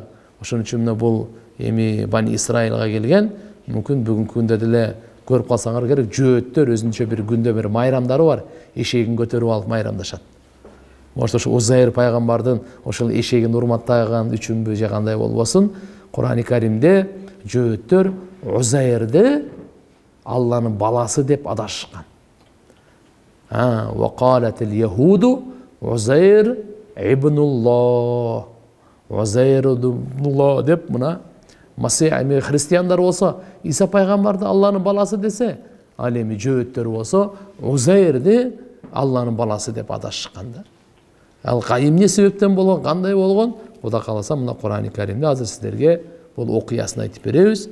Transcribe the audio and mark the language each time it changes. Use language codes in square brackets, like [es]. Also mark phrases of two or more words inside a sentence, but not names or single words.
[ky] Ошон үчүн бул эми Бани Исраилга келген, мүмкүн бүгүнкү күндө деле көрүп калсаңар керек, жөөттөр өзүнчө бир күндө бир майрамдары бар, эшегин көтөрүп алып майрамдашат. Ошо Узайр пайгамбардын ошол эшегин урматтаган үчүнбү же кандай болбосун, Кур'ан-ы Каримде жөөттөр Узайрды Алланын баласы деп адашкан. [ar] وقالت اليهود عزير ابن الله. عزير ابن الله [ky] деп мына Масих эми христиандар болсо Иса пайгамбарды Алланын баласы десе, ал эми жөөттөр болсо Узайрди Алланын баласы деп адашкан да. Ал эмне себептен болгон, кандай болгон? Кудай кааласа мына Кур'ан-ы Каримде азыр сиздерге бул окуясын айтып беребиз.